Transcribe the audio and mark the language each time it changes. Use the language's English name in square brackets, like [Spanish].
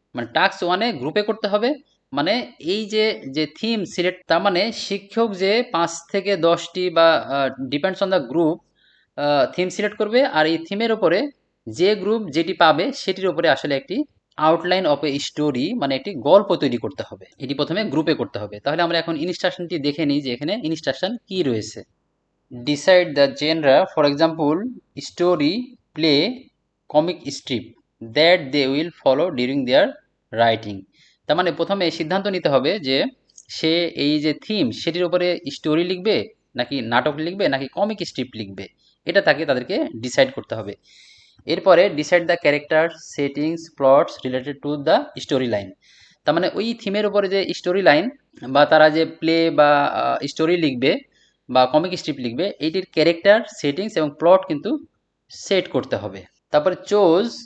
[Bangla] মানে টাস্ক 1-এ গ্রুপে করতে হবে, মানে এই যে যে থিম সিলেক্ট, তার মানে শিক্ষক যে 5 থেকে 10টি বা depends on the group theme select করবে, আর এই থিমের উপরে যে গ্রুপ যেটি পাবে সেটির উপরে আসলে একটি আউটলাইন অফ এ স্টোরি, মানে একটি গল্প তৈরি করতে হবে। এটি প্রথমে গ্রুপে করতে হবে। তাহলে আমরা এখন ইনস্ট্রাকশনটি দেখে নিই যে এখানে ইনস্ট্রাকশন কি রয়েছে। [English] Decide the genre, for example story, play, comic strip, that they will follow during their writing. [Bangla] তার মানে প্রথমে সিদ্ধান্ত নিতে হবে যে সে এই যে থিম সেটির উপরে স্টোরি লিখবে নাকি নাটক লিখবে নাকি কমিক স্ট্রিপ লিখবে, এটা তাদেরকে ডিসাইড করতে হবে। [English] এরপরে decide the character, settings, plots related to the story line. [Bangla] তার মানে ওই থিমের উপরে যে স্টোরি লাইন বা তারা যে প্লে বা স্টোরি লিখবে বা কমিক স্ট্রিপ লিখবে, এইটির ক্যারেক্টার, সেটিংস এবং প্লট কিন্তু সেট করতে হবে। তারপরে চোজ